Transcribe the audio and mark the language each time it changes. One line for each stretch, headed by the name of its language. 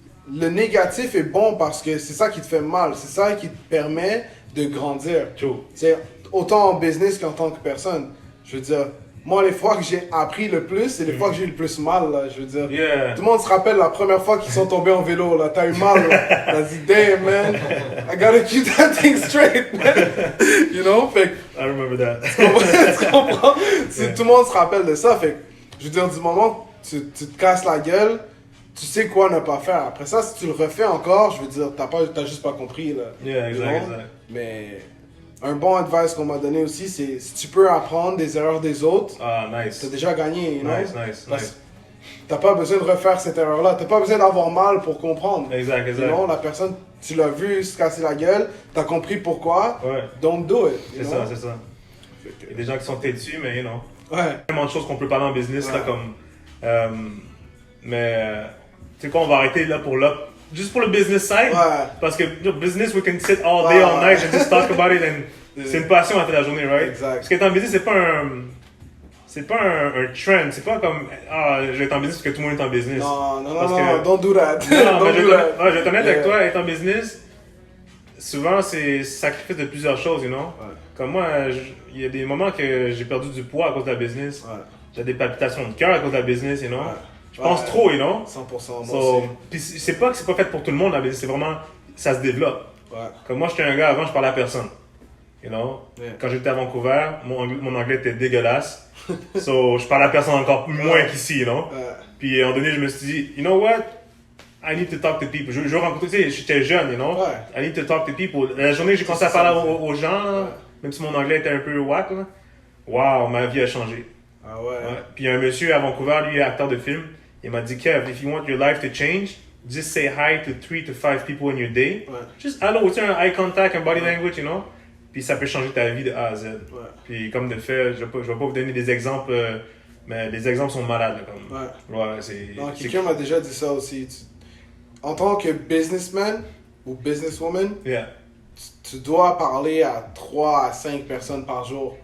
French: Le négatif est bon parce que c'est ça qui te fait mal, c'est ça qui te permet de grandir. C'est autant en business qu'en tant que personne. Je veux dire, moi, les fois que j'ai appris le plus, c'est les fois que j'ai eu le plus mal, là, je veux dire. Tout le monde se rappelle la première fois qu'ils sont tombés en vélo, là. T'as eu mal, là. T'as dit,
English: damn, man, I gotta keep that thing straight, man.
French: Fait que...
English: I remember that.
French: Tu comprends? Tout le monde se rappelle de ça, fait que, je veux dire, du moment que tu te casses la gueule, tu sais quoi ne pas faire. Après ça, si tu le refais encore, je veux dire, t'as juste pas compris, là.
English: Yeah, exact.
French: Mais un bon advice qu'on m'a donné aussi, c'est si tu peux apprendre des erreurs des autres,
English: nice.
French: t'as déjà gagné,
English: you know? Nice.
French: T'as pas besoin de refaire cette erreur-là. T'as pas besoin d'avoir mal pour comprendre. Exact. Non, la personne, tu l'as vu se casser la gueule, t'as compris pourquoi,
English: don't do it.
French: C'est ça. Il y a des gens qui sont têtus, mais
English: you know.
French: Ouais. Il y a tellement de choses qu'on peut parler en business, là, comme... mais... tu sais quoi, on va arrêter là juste pour le business side. Parce que business,
English: we can sit all day, all night and just talk about it.
French: And c'est une passion à toute la journée, right? Exact. Parce qu'être en business, c'est pas un trend. C'est pas comme, je vais être en business parce que tout le monde est en business. Non,
English: don't do that.
French: Non, mais je vais être honnête avec toi, être en business, souvent, c'est sacrifice de plusieurs choses,
English: you know?
French: Comme moi, il y a des moments que j'ai perdu du poids à cause de la business. J'ai des palpitations de cœur à cause de la business,
English: you know?
French: Je pense trop,
English: you know?
French: 100%. Puis c'est pas que c'est pas fait pour tout le monde, la business, c'est vraiment, ça se développe. Comme moi, j'étais un gars, avant, je parlais à personne.
English: You know?
French: Quand j'étais à Vancouver, mon anglais était dégueulasse. So, je parlais à personne encore moins qu'ici,
English: you know?
French: Puis à un moment donné, je me suis dit,
English: you know what? I need to talk to people.
French: Je rencontrais, tu sais, j'étais jeune,
English: you know? I need to talk to people.
French: La journée, j'ai commencé à parler aux gens, même si mon anglais était un peu whack, là. Wow, ma vie a changé. Puis il y a un monsieur à Vancouver, lui, acteur de film. Il m'a dit,
English: Kev, if you want your life to change, just say hi to 3 to 5 people in your day. Just hello,
French: tu sais,
English: un eye contact, un body language, you know?
French: Puis ça peut changer ta vie de A à Z. Puis comme de fait, je vais pas vous donner des exemples, mais les exemples sont malades. Là, comme. Quelqu'un m'a déjà dit ça aussi. En tant que businessman ou businesswoman, tu dois parler à 3 à 5 personnes par jour.